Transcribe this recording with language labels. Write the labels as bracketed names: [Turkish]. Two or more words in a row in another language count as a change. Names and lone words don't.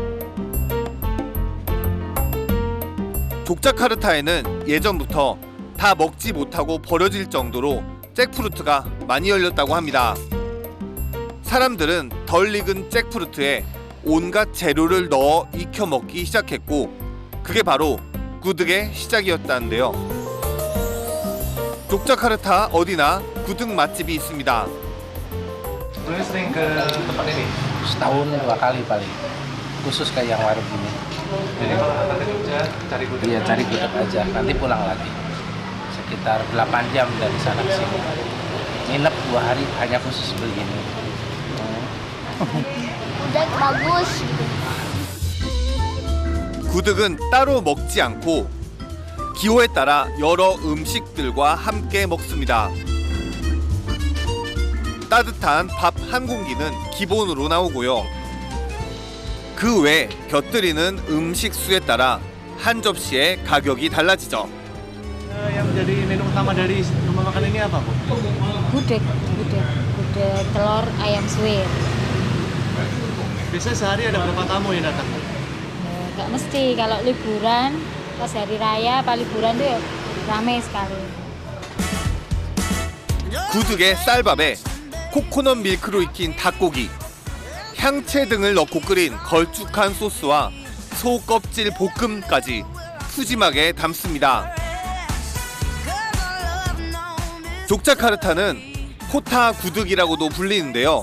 [Korean] 족자카르타에는 예전부터 다 먹지 못하고 버려질 정도로 잭프루트가 많이 열렸다고 합니다. 사람들은 덜 익은 잭프루트에 온갖 재료를 넣어 익혀 먹기 시작했고 그게 바로 구득의 시작이었다는데요. 족자카르타 어디나 구득 맛집이 있습니다. [Indonesian] Dulu sering ke tempat ini? Setahun 2 kali paling. Khusus kayak yang warung ini. Jadi kalau ke Jogja cari gudeg? Iya, cari gudeg aja. Nanti pulang lagi. Sekitar 8 jam dari sana ke sini. Nginep 2 hari hanya khusus beli ini. Gudeg bagus. [Korean] 구득은 따로 먹지 않고 기호에 따라 여러 음식들과 함께 먹습니다. 따뜻한 밥 한 공기는 기본으로 나오고요. 그 외 곁들이는 음식 수에 따라 한 접시의 가격이 달라지죠. [Indonesian] Yang menjadi menu utama dari rumah makan ini apa, Bu? Gudeg telur ayam suwir. Biasanya sehari ada berapa tamu yang datang? Nggak mesti, kalau liburan, pas hari raya, apa liburan tuh rame sekali. [Korean] 구득의 쌀밥에 코코넛 밀크로 익힌 닭고기, 향채 등을 넣고 끓인 걸쭉한 소스와 소 껍질 볶음까지 푸짐하게 담습니다. 족자카르타는 코타 구득이라고도 불리는데요.